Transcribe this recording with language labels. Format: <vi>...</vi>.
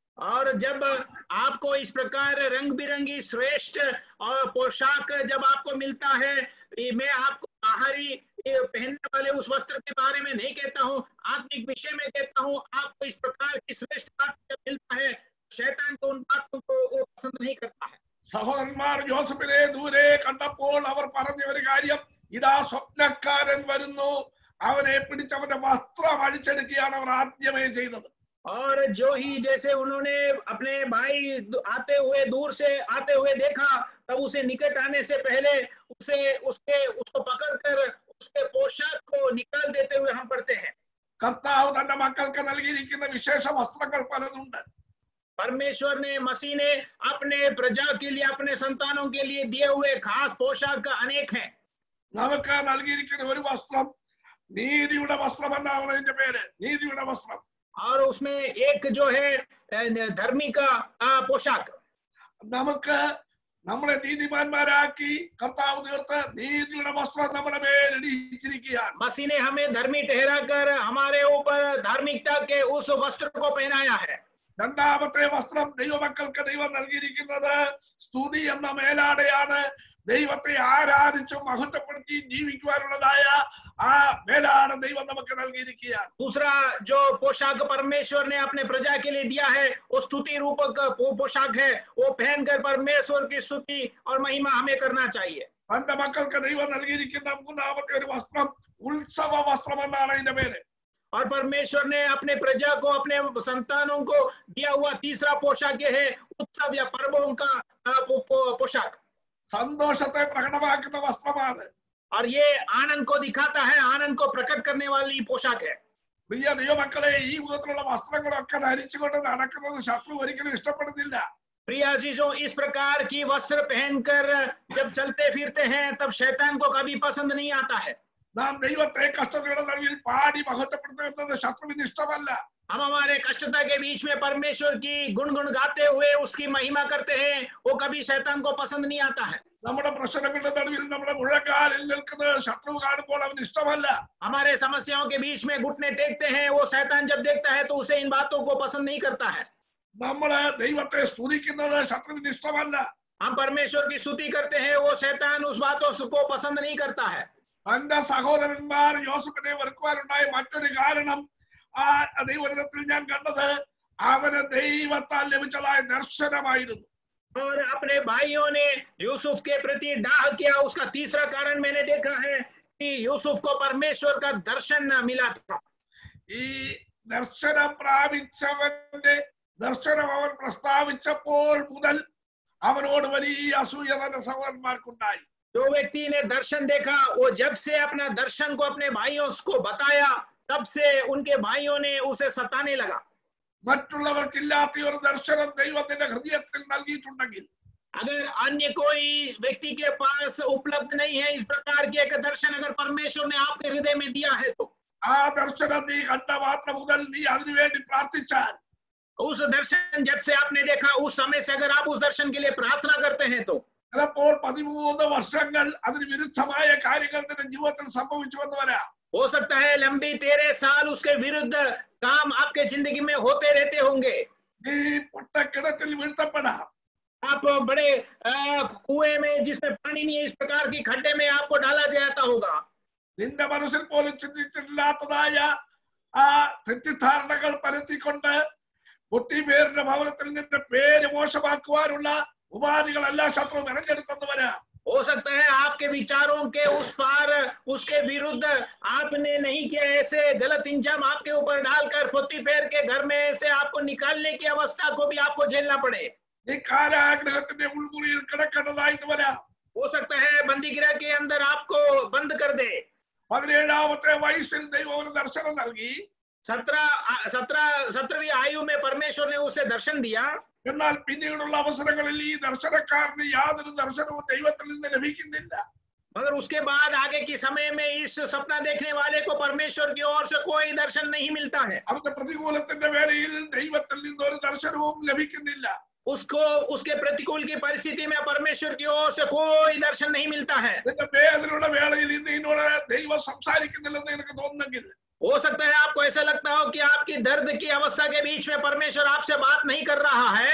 <hi>और जब आपको इस प्रकार रंग बिरंगी श्रेष्ठ और पोशाक जब आपको मिलता है, मैं आपको बाहरी पहनने वाले उस वस्त्र के बारे में नहीं कहता हूँ, आत्मिक विषय में कहता हूँ. आपको इस प्रकार की श्रेष्ठ बात जब मिलता है, शैतान को उन बातों को वो पसंद नहीं करता है.</hi> <ml>സഹോദരന്മാർ ജോസഫിനെ ദൂരെ കണ്ടപ്പോൾ അവർ പറഞ്ഞ ഒരു കാര്യം, ഇതാ സ്വപ്നക്കാരൻ വരുന്നു, അവനെ പിടിച്ച് അവന്റെ വസ്ത്രം അഴിച്ചെടുക്കുകയാണ് അവർ ആദ്യമേ ചെയ്തത്.</ml> <hi>और जो ही जैसे उन्होंने अपने भाई दूर से आते हुए देखा, तब उसे निकट आने से पहले उसको पकड़कर उसके पोशाक को निकाल देते हुए हम पढ़ते हैं.</hi> <ml>കർത്താവ് തന്റെ മക്കൾക്ക് നൽകിയിരിക്കുന്ന വിശേഷ വസ്ത്രങ്ങൾ പലതുണ്ട്.</ml> <hi>परमेश्वर ने, मसीह ने अपने प्रजा के लिए, अपने संतानों के लिए दिए हुए खास पोशाक अनेक हैं.</hi> <ml>നമുക്ക് നൽകിയിരിക്കുന്ന ഒരു വസ്ത്രം നീതിയുടെ വസ്ത്രം എന്നാണ് അതിന്റെ പേര്, നീതിയുടെ വസ്ത്രം.</ml> <hi>और उसमें एक जो है धर्मी का पोशाक.</hi> <ml>നമുക്ക് നമ്മളെ നീതിമാന്മാരാക്കി കർത്താവ് തീർത്ത് നീതിയുടെ വസ്ത്രം നമ്മുടെ മേൽ ഇടിച്ചിരിക്കുകയാണ്.</ml> <hi>मसीह ने हमें धर्मी ठहराकर हमारे ऊपर धार्मिकता के उस वस्त्र को पहनाया है.</hi> <ml>രണ്ടാമത്തെ വസ്ത്രം ദൈവമക്കൾക്ക് ദൈവം നൽകിയിരിക്കുന്നത് സ്തുതി എന്ന മേലാടയാണ്. ദൈവത്തെ ആരാധിച്ചും മഹത്വപ്പെടുത്തി ജീവിക്കുവാനുള്ളതായ ആ മേലാണ് ദൈവം നമുക്ക് നൽകിയിരിക്കുകയാണ്.</ml> <hi>दूसरा जो पोशाक परमेश्वर ने अपने प्रजा के लिए दिया है वो स्तुति रूपक पोशाक है. वो पहनकर परमेश्वर की स्तुति और महिमा हमें करना चाहिए.</hi> <ml>തന്റെ മക്കൾക്ക് ദൈവം നൽകിയിരിക്കുന്ന മൂന്നാമത്തെ ഒരു വസ്ത്രം ഉത്സവ വസ്ത്രം എന്നാണ് അതിന്റെ പേര്.</ml> <hi>और परमेश्वर ने अपने प्रजा को अपने संतानों को दिया हुआ तीसरा पोशाक ये है उत्सव या पर्वों का पोशाक.</hi> <ml>സന്തോഷത്തെ പ്രകടമാക്കുന്ന വസ്ത്രമാണ്.</ml> <hi>और ये आनंद को दिखाता है, आनंद को प्रकट करने वाली पोशाक है.</hi> <ml>പ്രിയ ദൈവമക്കളെ, ഈ വിധത്തിലുള്ള വസ്ത്രങ്ങളൊക്കെ ധരിച്ചുകൊണ്ട് നടക്കുന്നത് ശത്രു ഒരിക്കലും ഇഷ്ടപ്പെടുന്നില്ല.</ml> <hi>प्रिय अजीजों, इस प्रकार की वस्त्र पहनकर जब चलते फिरते हैं तब शैतान को कभी पसंद नहीं आता है.</hi> <ml>നാം ദൈവത്തെ കഷ്ടതയുടെ നടുവിൽ പാടി മഹത്വപ്പെടുത്തുന്നത് ശത്രുവിന് ഇഷ്ടമല്ല.</ml> <hi>हम हमारे कष्टता के बीच में परमेश्वर की गुणगुण गाते हुए उसकी महिमा करते हैं, वो कभी शैतान को पसंद नहीं आता है.</hi> <ml>നമ്മുടെ പ്രശ്നങ്ങളുടെ നടുവിൽ നമ്മുടെ മുഴങ്കാലിൽ നിൽക്കുന്നത് ശത്രു കാണുമ്പോൾ അവന് ഇഷ്ടമല്ല.</ml> <hi>हमारे समस्याओं के बीच में घुटने टेकते हैं, वो शैतान जब देखता है तो उसे इन बातों को पसंद नहीं करता है.</hi> <ml>നമ്മള് ദൈവത്തെ സ്തുതിക്കുന്നത് ശത്രുവിന് ഇഷ്ടമല്ല.</ml> <hi>हम परमेश्वर की स्तुति करते हैं, वो शैतान उस बातों को पसंद नहीं करता है.</hi> <ml>തന്റെ സഹോദരന്മാർ യോസഫിനെ വെറുക്കുവാനുണ്ടായ മറ്റൊരു കാരണം ആ ദൈവദിനത്തിൽ ഞാൻ കണ്ടത് അവന് ദൈവത്താൽ ലഭിച്ചതായ ദർശനമായിരുന്നു.</ml> <hi>और अपने भाइयों ने यूसुफ के प्रति डाह किया, उसका तीसरा कारण मैंने देखा है कि यूसुफ को परमेश्वर का दर्शन मिला था.</hi> <ml>ഈ ദർശനം പ്രാപിച്ചവന്റെ ദർശനം അവൻ പ്രസ്താവിച്ചപ്പോൾ മുതൽ അവനോട് വലിയ അസൂയ തന്റെ സഹോദരന്മാർക്കുണ്ടായി.</ml> <hi>जो व्यक्ति ने दर्शन देखा वो जब से अपना दर्शन को अपने भाइयों को बताया तब से उनके भाइयों ने उसे सताने लगा.</hi> <ml>മറ്റുള്ളവർക്കില്ലാത്ത ഒരു ദർശനം ദൈവത്തിന്റെ ഹൃദയത്തിൽ നൽകിയിട്ടുണ്ടെങ്കിൽ,</ml> <hi>अगर अन्य कोई व्यक्ति के पास उपलब्ध नहीं है इस प्रकार के एक दर्शन अगर परमेश्वर ने आपके हृदय में दिया है तो</hi> <ml>ആ ദർശനം നീ കണ്ട മാത്രം മുതൽ നീ അതിനുവേണ്ടി പ്രാർത്ഥിച്ചാൽ,</ml> <hi>उस दर्शन जब से आपने देखा उस समय से अगर आप उस दर्शन के लिए प्रार्थना करते हैं तो</hi> <ml>ചിലപ്പോൾ 13 വർഷങ്ങൾ അതിന് വിരുദ്ധമായ കാര്യങ്ങൾ നിന്റെ ജീവിതത്തിൽ സംഭവിച്ചു എന്ന് വരാം.</ml> <hi>हो सकता है लंबी 13 साल उसके विरुद्ध काम आपके जिंदगी में होते रहते होंगे.</hi> <ml>നീ പൊട്ടക്കിണറ്റിൽ വീഴ്ത്തപ്പെടാം.</ml> <hi>आप बड़े कुएं में जिसमें पानी नहीं है इस प्रकार की खड्डे में आपको डाला जाता होगा.</hi> <ml>നിന്റെ മനസ്സിൽ പോലും ചിന്തിച്ചിട്ടില്ലാത്തതായ ആ തെറ്റിദ്ധാരണകൾ പരത്തിക്കൊണ്ട് ഒത്തിരിപേരുടെ ഭവനത്തിൽ നിന്റെ പേര് മോശമാക്കുവാനുള്ള ഉപാധികളെല്ലാം ശത്രു മെനഞ്ഞെടുത്തെന്ന് വരാം.</ml> <hi>हो सकता है आपके विचारों के उस पार उसके विरुद्ध आपने नहीं किया ऐसे गलत इंजाम आपके ऊपर डालकर पोतीफेर के घर में से आपको निकालने की अवस्था को भी आपको झेलना पड़े.</hi> <ml>നീ കാരാഗ്രഹത്തിന്റെ ഉൾമുറിയിൽ കിടക്കേണ്ടതായിട്ട് വരാം.</ml> <hi>हो सकता है बंदीगृह के अंदर आपको बंद कर दे.</hi> <ml>17ാമത്തെ വയസ്സിൽ ദൈവം ഒരു ദർശനം നൽകി.</ml> <hi>17वीं आयु में परमेश्वर ने उसे दर्शन दिया.</hi> <ml>എന്നാൽ പിന്നീടുള്ള അവസരങ്ങളിൽ ഈ ദർശനക്കാരന് യാതൊരു ദർശനവും ദൈവത്തിൽ നിന്ന് ലഭിക്കുന്നില്ല.</ml> <hi>मगर उसके बाद आगे के समय में इस सपना देखने वाले को परमेश्वर की ओर से कोई दर्शन नहीं मिलता है.</hi> <ml>അവന്റെ പ്രതികൂലത്തിന്റെ വേളയിൽ ദൈവത്തിൽ നിന്ന് ഒരു ദർശനവും ലഭിക്കുന്നില്ല.</ml> <hi>उसको उसके प्रतिकूल की परिस्थिति में परमेश्वर की ओर से कोई दर्शन नहीं मिलता है.</hi> <ml>നിന്റെ വേദനയുടെ വേളയിൽ ഇന്ന് നിന്നോട് ദൈവം സംസാരിക്കുന്നില്ലെന്ന് എനിക്ക് തോന്നുന്നെങ്കിൽ,</ml> <hi>हो सकता है आपको ऐसा लगता हो कि आपकी दर्द की अवस्था के बीच में परमेश्वर आपसे बात नहीं कर रहा है.</hi>